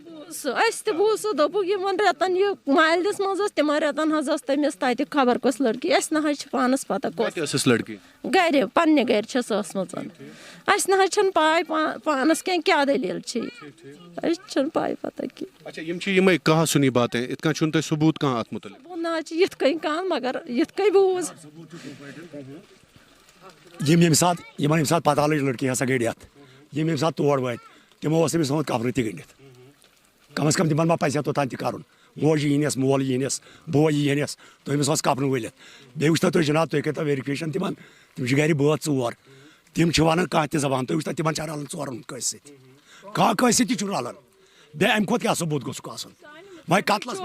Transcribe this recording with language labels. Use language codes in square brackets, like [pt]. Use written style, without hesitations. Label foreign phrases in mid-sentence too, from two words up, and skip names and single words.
[ks] اَسہِ تہِ بوٗز سُہ دوٚپُکھ یِمن رٮ۪تن یہِ مالدِس منٛز ٲس تِمن رٮ۪تن حظ ٲس تٔمِس تَتہِ خبر کۄس لٔڑکی اَسہِ نہ حظ چھِ پانَس پَتہ کَتہِ ٲسٕس لٔڑکی گرِ پننہِ گرِ چھَس ٲسمٕژ اَسہِ نہ حظ چھَنہٕ پاے پانَس کیٛاہ دٔلیٖل چھِ اَسہِ چھَنہٕ پاے پَتہ کینٛہہ اچھا یِم چھِ یِمے [ur] کہاں سُنی باتیں [ks] یِتھ کٔنۍ چھُنہٕ تۄہہِ ثبوٗت کانٛہہ اَتھ مُتعلِق بہٕ نہ حظ چھِ یِتھ کٔنۍ کانٛہہ مگر یِتھ کٔنۍ بوٗز ییٚمہِ ساتہٕ یِمن ییٚمہِ ساتہٕ پتہ لٔج لٔڑکی ہسا گٔے ڈیتھ یِم ییٚمہِ ساتہٕ تور وٲتۍ تِمو اوس أمِس تھوٚمُت قبرٕ تہِ گٔنڈِتھ کم از کم تِمن ما پَزِ ہا توٚتام تہِ کَرُن موج یِیٖنَس مول یِیٖنَس بوے یِیٖنَس تہٕ أمِس اوس کَپرٕ ؤلِتھ بیٚیہِ وٕچھتو تُہۍ جِناب تُہۍ کٔرۍتو ویرِفِکیشن تِمن تِم چھِ گرِ بٲژ 4 تِم چھِ وَنان کانٛہہ تہِ زبان تُہۍ وٕچھتو تِمن چھا رَلان 4 کٲنٛسہِ سۭتۍ کانٛہہ کٲنٛسہِ سۭتۍ تہِ چھُ رَلان بیٚیہِ اَمہِ کھۄتہٕ کیٛاہ ثبوٗت گوٚژھُکھ آسُن وۄنۍ قتلَس